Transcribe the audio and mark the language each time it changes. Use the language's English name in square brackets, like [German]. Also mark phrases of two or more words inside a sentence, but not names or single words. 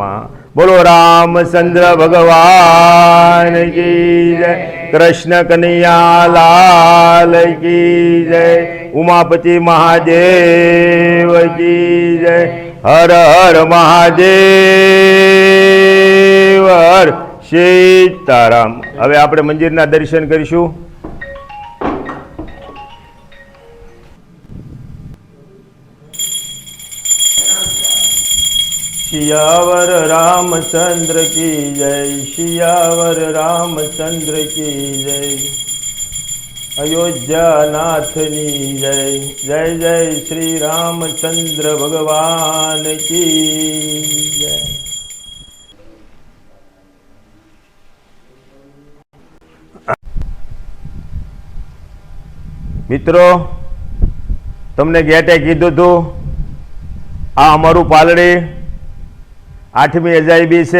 [Hindi] बोलो रामचंद्र भगवान की जय, कृष्ण कन्हैया लाल की जय, उमापति महादेव की जय. हर हर महादेव, हर सीताराम. [Gujarati] હવે આપણે મંદિરના દર્શન કરીશું. [Hindi] सियावर रामचंद्र की जय, सियावर रामचंद्र की जय. अयोध्या नाथनी जय, जय जय श्री रामचंद्र भगवान की जय. [Gujarati] મિત્રો, તમને ગેટે કીધું હતું આ અમારું પાલડી 8મી અજાયબી છે.